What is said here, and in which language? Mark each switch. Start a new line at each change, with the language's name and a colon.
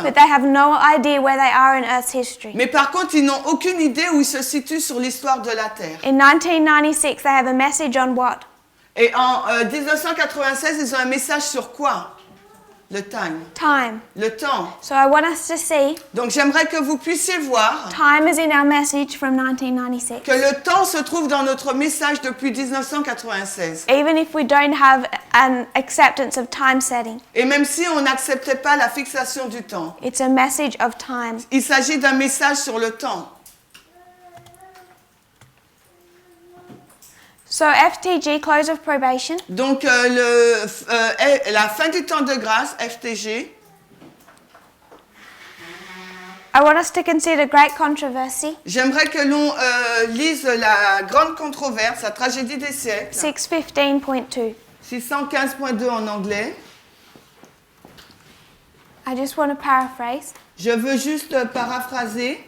English: but they have no idea where they are in Earth's history.
French: mais par contre, ils n'ont aucune idée où ils se situent sur l'histoire de la Terre.
English: In 1996, they have a message on what?
French: Et en 1996, ils ont un message sur quoi? Le time,
English: Time.
French: le temps.
English: So I want us to see
French: Donc j'aimerais que vous puissiez voir
English: time is in our message from 1996.
French: que le temps se trouve dans notre message depuis 1996.
English: Even if we don't have an acceptance of time setting,
French: Et même si on n'acceptait pas la fixation du temps,
English: it's a message of time.
French: il s'agit d'un message sur le temps.
English: So FTG, close of probation,
French: Donc la fin du temps de grâce, FTG,
English: I want us to consider great controversy,
French: j'aimerais que l'on lise la grande controverse, la tragédie des siècles,
English: 615.2.
French: 615.2 en anglais.
English: I just want to paraphrase.
French: Je veux juste paraphraser.